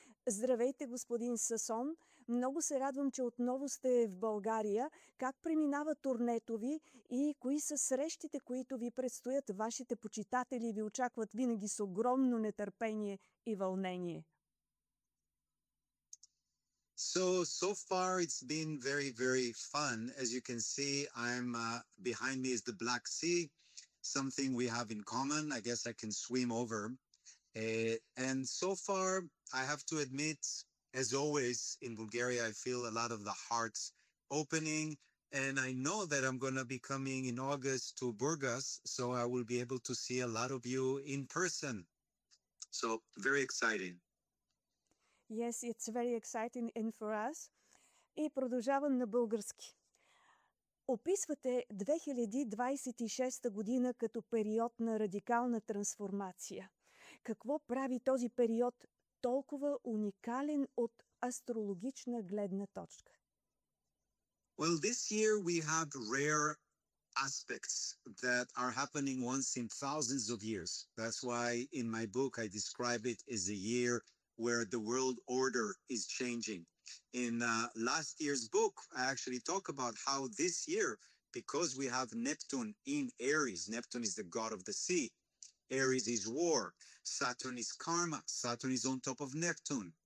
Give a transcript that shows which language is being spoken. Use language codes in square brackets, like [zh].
[bg] Здравейте, господин Сасон! Много се радвам, че отново сте в България. Как преминава турнето ви и кои са срещите, които ви предстоят? Вашите почитатели ви очакват винаги с огромно нетърпение и вълнение. [en] So far it's been very, very fun. As you can see, I'm behind me is the Black Sea, something we have in common. I guess I can swim over. And so far, I have to admit, as always in Bulgaria, I feel a lot of the hearts opening, and I know that I'm going to be coming in August to Burgas, so I will be able to see a lot of you in person. So very exciting. Yes, it's very exciting and for us. [bg] И продължавам на български. Описвате 2026 година като период на радикална трансформация. Какво прави този период толкова уникален от астрологична гледна точка? [en] Well, this year we have rare aspects that are happening once in thousands of years. That's why in my book I describe it as a year where the world order is changing. In last year's book, I actually talk about how this year, because we have Neptune in Aries, Neptune is the god of the sea, Aries is war, Saturn is karma, Saturn is on top of Neptune.